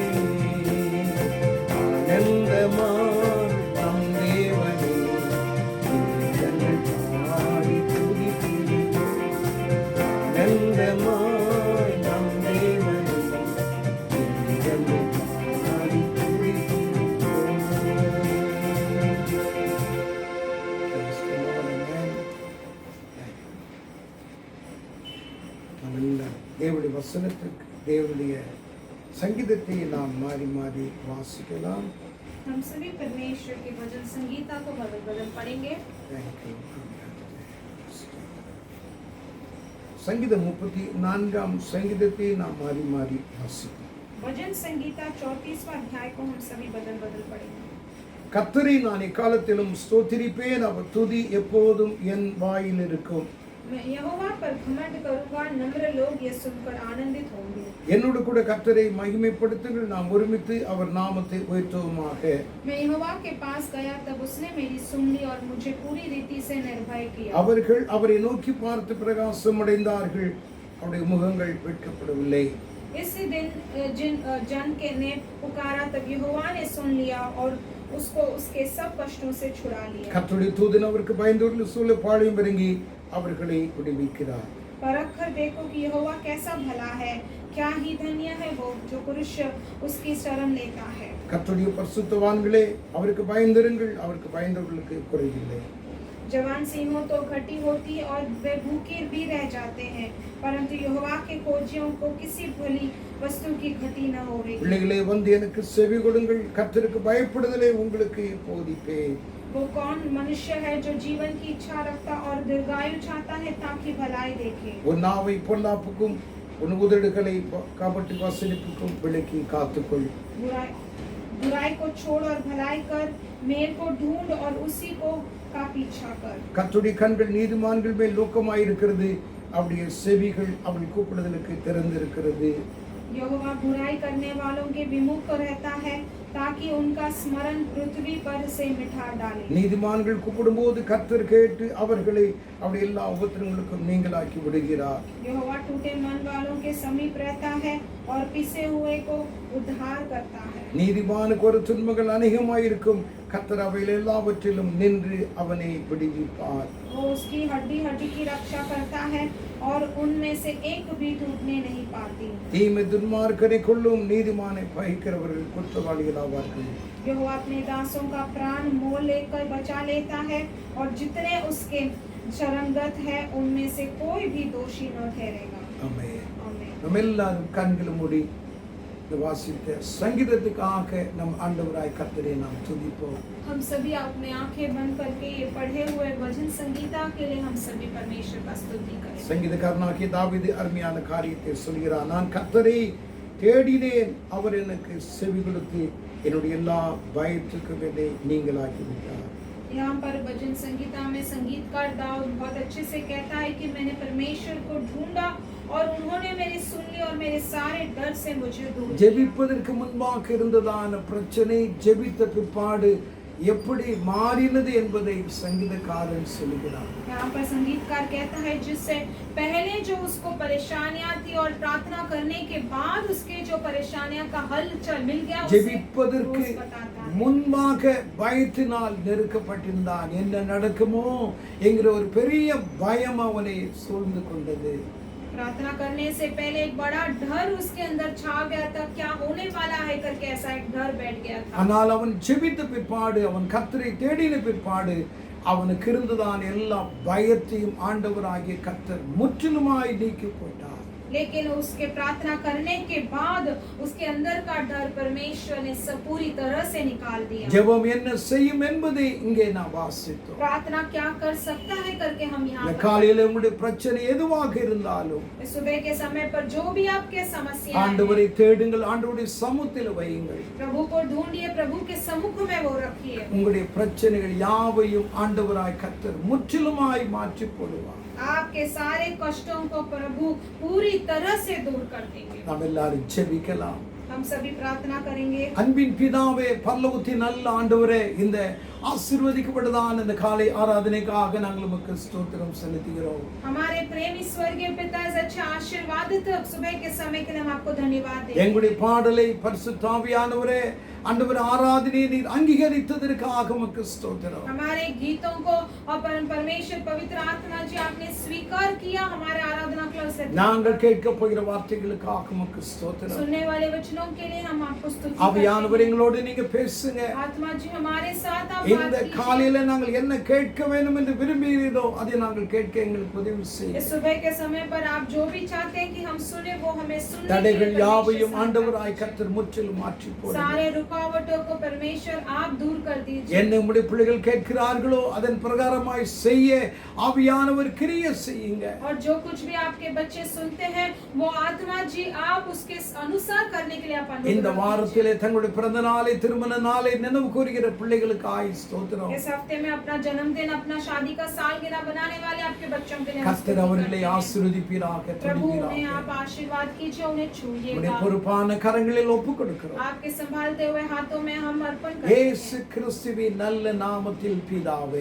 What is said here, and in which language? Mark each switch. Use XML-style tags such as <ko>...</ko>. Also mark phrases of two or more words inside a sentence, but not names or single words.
<ta>ஆனந்தமாய் நம் தேவனே, கீதங்கள் பாடி துதித்திடுவோம். ஆனந்தமாய் நம் தேவனே, கீதங்கள் பாடி துதித்திடுவோம்.</ta> <en>Praise the Lord, amen.</en> <ta>நல்ல தேவனுடைய வசனத்திற்கு தேவனுடைய சங்கீதத்தை நாம் மாறி மாறி வாசிக்கலாம்.</ta> <hi>हम सभी परमेश्वर के वचन संगीता को बदल बदल पढ़ेंगे.</hi> <en>Thank you.</en> <ta>சங்கீதம் 34 சங்கீதத்தை நாம் மாறி மாறி வாசிக்கலாம்.</ta> <hi>भजन संगीता 34वां अध्याय को हम सभी बदल बदल पढ़ेंगे.</hi> <ta>கர்த்தரை நான் எக்காலத்திலும் ஸ்தோத்திரிப்பேன், அவர் துதி எப்போதும் என் வாயில் இருக்கும்.</ta> <hi>मैं यहोवा पर घमंड करूंगा, नम्र लोग यह सुनकर आनंदित होंगे.</hi> <ta>என்னோடு கூட கர்த்தரை மகிமைப்படுத்துங்கள், நாம் ஒருமித்து அவர் நாமத்தை உயர்த்துவோமாக.</ta> <hi>मैं यहोवा के पास गया, तब उसने मेरी सुन ली और मुझे पूरी रीति से निर्भय किया.</hi> <ta>அவர்கள் அவரை நோக்கி பார்த்து பிரகாசம் அடைந்தார்கள், அவருடைய முகங்கள் வெட்கப்படவில்லை.</ta> <hi>इसी दिन जिन जन के ने पुकारा, तब यहोवा ने सुन लिया और उसको उसके सब कष्टों से छुड़ा लिया.</hi> <ta>கர்த்தருடைய தூதன் அவருக்கு பயந்தவர்கள் சூழ பாளையம் இறங்கி அவர்களை விடுவிக்கிறார்.</ta> <hi>परख कर देखो कि यहोवा कैसा भला है, क्या ही धन्य है वो जो पुरुष उसकी शरण लेता है.</hi> <ta>கர்த்தருடைய பரிசுத்தவான்களே, அவருக்கு பயந்திருங்கள், அவருக்கு பயந்தவர்களுக்கு குறைவில்லை.</ta> <hi>जवान सिंहों तो घटी होती और वे भूखे भी रह जाते हैं, परंतु यहोवा के खोजियों को किसी भली वस्तु की घटी न होवेगी.</hi> <ta>பிள்ளைகளே, வந்து எனக்கு செவி கொடுங்கள், கர்த்தருக்கு பயப்படுதலை உங்களுக்கு போதிப்பேன்.</ta> <hi>वो कौन मनुष्य है जो जीवन की इच्छा रखता और दीर्घायु चाहता है ताकि भलाई देखे.</hi> <ta>உன் நாவை பொல்லாப்புக்கும் உன் உதடுகளை கபட்டு வசனிப்புக்கும் விலக்கி காத்துக்கொள்.</ta> <hi>बुराई को छोड़ और भलाई कर, मेल को ढूंढ और उसी को का पीछा कर.</hi> <ta>கர்த்தருடைய கண்கள் நீதிமான்கள் மேல் நோக்கமாயிருக்கிறது, அவருடைய செவிகள் அவள் கூப்பிடுதலுக்கு திறந்திருக்கிறது.</ta> <hi>यहोवा बुराई करने वालों के विमुख रहता है, ताकि उनका स्मरण पृथ्वी पर से मिटा डाले.</hi> <ta>நீதிமான்கள் கூப்பிடும்போது கர்த்தர் கேட்டு அவர்களை அவருடைய எல்லா உபத்திரங்களுக்கும் நீங்களாக்கி விடுகிறார்.</ta> <hi>यहोवा टूटे मन वालों के समीप रहता है और पिसे हुए को उद्धार करता है.</hi> <ta>நீதிமானுக்கு ஒரு துன்பங்கள் அநேகமாயிருக்கும், கர்த்தர் அவையில் எல்லாவற்றிலும் நின்று அவனை விடுவிப்பார்.</ta> <hi>वो उसकी हड्डी हड्डी की रक्षा करता है और उनमें से एक भी टूटने नहीं पाती.</hi> <ta>தீமை துன்மார்க்கரை கொள்ளும், நீதிமானை பகைக்கிறவர்கள் குற்றவாளிகள் ஆவார்கள்.</ta> <hi>यहोवा अपने दासों का प्राण मोल लेकर बचा लेता है और जितने उसके शरणगत है उनमें से कोई भी दोषी न ठहरेगा.</hi> <ta>ஆமென்.</ta> <hi>आमीन.</hi> <ta>நம்ம எல்லாரும் கண்களை மூடி இந்த வாசித்த சங்கீதத்துக்காக நம் ஆண்டவராய் கர்த்தரை நாம் துதிப்போம்.</ta> <hi>हम सभी अपने आंखें बंद करके ये पढ़े हुए भजन संगीता के लिए हम सभी परमेश्वर का स्तुति करें.</hi> <ta>சங்கீதக்காரனாகிய தாவீது அருமையான காரியத்தை சொல்கிறார். நான் கர்த்தரை தேடினேன், அவர் எனக்கு செவி கொடுத்து என்னுடைய எல்லா பயத்துக்கும் என்னை நீங்களாக்கி விட்டார்.</ta> <hi>यहाँ पर भजन संगीता में संगीतकार दाऊद बहुत अच्छे से कहता है कि मैंने परमेश्वर को ढूंढा और उन्होंने मेरी सुन ली और मेरे सारे डर से मुझे दूर किया.</hi> <ta>ஜெபிப்பதற்கு முன்பாக இருந்ததான பிரச்சனை ஜெபித்த பிற்பாடு எப்படி மாறினது என்பதை சங்கீதக்காரன் சொல்கிறார்.</ta> <hi>यहाँ पर संगीतकार कहता है जिससे पहले जो उसको परेशानियां थी और प्रार्थना करने के बाद उसके जो परेशानियां का हल मिल गया,</hi> <ta>ஜெபிப்பதற்கு முன்பாக பயத்தினால் நெருக்கப்பட்டிருந்தான். என்ன நடக்குமோ என்கிற ஒரு பெரிய பயம் அவனை சூழ்ந்து கொண்டது.</ta> <hi>प्रार्थना करने से पहले एक बड़ा डर उसके अंदर छा गया था, क्या होने वाला है करके ऐसा एक डर बैठ गया था.</hi> <ta>ஆனால் அவன் ஜெபித்த பிற்பாடு, அவன் கர்த்தரை தேடின பிற்பாடு அவனுக்கு இருந்ததான எல்லா பயத்தையும் ஆண்டவராகிய கர்த்தர் முற்றிலுமாய் நீக்கி போட்டார்.</ta> <hi>लेकिन उसके प्रार्थना करने के बाद उसके अंदर का डर परमेश्वर ने सब पूरी तरह से निकाल दिया.</hi> <ta>ஜெபம் என்ன செய்யும் என்பதை இங்கே நாம் வாசித்தோம்.</ta> <hi>प्रार्थना क्या कर सकता है करके हम यहाँ</hi> <ta>இந்த காலையில உங்களுடைய பிரச்சனை எதுவாக இருந்தாலும்</ta> <hi>सुबह के समय पर जो भी आपके समस्या</hi> <ta>ஆண்டவரை தேடுங்கள், ஆண்டவருடைய சமூகத்தில் வையுங்கள்.</ta> <hi>प्रभु को ढूंढिए, प्रभु के सम्मुख में वो रखिए.</hi> <ta>உங்களுடைய பிரச்சனைகள் யாவையும் ஆண்டவராய் கர்த்தர் முற்றிலுமாய் மாற்றி போடுவார்.</ta> <hi>आपके सारे कष्टों को प्रभु पूरी तरह से दूर कर देंगे.</hi> <ta>நாம் எல்லாரும் ஜெபிக்கலாம்.</ta> <hi>हम सभी प्रार्थना करेंगे।</hi> <ta>அன்பின் பிதாவே, பரலோகத்தின் நல்ல ஆண்டவரே, இந்த ஆசீர்வதிக்கப்பட்டதான இந்த காலை ஆராதனைக்காக நாங்கள் உமக்கு ஸ்தோத்திரம் செலுத்துகிறோம்.</ta> <hi>हमारे प्रेमी स्वर्गीय पिता, इस अच्छे आशीर्वादित सुबह के समय के लिए हम आपको धन्यवाद देते हैं।</hi> <ta>எங்களுடைய பாடலை பரிசுத்த ஆவியானவரே, ஆண்டவர் ஆராதனையை நீர் அங்கீகரித்ததற்காக உமக்கு ஸ்தோத்திரம்.</ta> <hi>हमारे गीतों को और परमेश्वर पवित्र आत्मा जी आपने स्वीकार किया, हमारे आराधना के लिए</hi> <ta>நாங்கள் கேட்க போகிற வார்த்தைகளுக்காக உமக்கு ஸ்தோத்திரம்.</ta> <hi>सुनने वाले वचनों के लिए हम आपको स्तुति करते</hi> <ta>ஆவியானவர் எங்களோடு நீங்க பேசுங்க.</ta> <hi>हैं। आत्मा जी हमारे साथ आप</hi> <ta>இந்த</ta> <hi>बात कीजिए।</hi> <ta>காலையில நாங்கள் என்ன கேட்க வேண்டும் என்று விரும்புகிறீரோ அதை நாங்கள் கேட்க எங்களுக்கு உதவி</ta> <hi>इस</hi> <ta>செய்யுங்க.</ta> <hi>सुबह के समय पर आप जो भी चाहते हैं कि हम सुने, वो हमें सुनने के</hi> <ta>தடைகள்</ta> <hi>लिए</hi> <ta>யாவையும்</ta> <hi>परमेश्वर</hi> <ta>ஆண்டவராய்</ta> <hi>साथ</hi> <ta>கர்த்தர் முற்றிலும் மாற்றி போடுங்க.</ta> <hi>सारे रुकावटों को परमेश्वर आप दूर कर दीजिए।</hi> <ta>என்ன உம்முடைய பிள்ளைகள் கேட்கிறார்களோ அதன் பிரகாரமாய் செய்ய ஆவியானவர் கிரியை செய்யுங்க.</ta> <hi>और जो कुछ भी आपके बच्चे सुनते हैं, वो आत्मा जी आप उसके अनुसार करने के लिए आप अनुग्रह</hi> <ta>இந்த</ta> <hi>कीजिए।</hi> <ta>வாரத்திலே தங்களுடைய பிறந்த நாளை திருமண நாளை நினைவு கூறுகிற பிள்ளைகளுக்கு ஸ்தோத்திரம்.</ta> <hi>इस हफ्ते में अपना जन्मदिन, अपना शादी का सालगिरह बनाने वाले आपके बच्चों के लिए हम</hi> <ta>கர்த்தர்</ta> <hi>स्तुति</hi> <ta>அவர்களை</ta> <hi>करते हैं।</hi> <ta>ஆசீர்வதிப்பீராக,</ta> <hi>प्रभु उन्हें</hi> <ta>தொடுவீராக.</ta> <hi>आप आशीर्वाद कीजिए, उन्हें</hi> <ta>உம்முடைய</ta> <hi>छूइएगा।</hi> <ta>பொறுப்பான கரங்களில் ஒப்புக் கொடுக்கிறோம்.</ta> <hi>आपके संभालते हुए हाथों में हम अर्पण करते</hi> <ta>இயேசு</ta> <hi>हैं।</hi> <ta>கிறிஸ்துவின் நல்ல நாமத்தில் பிதாவே,</ta>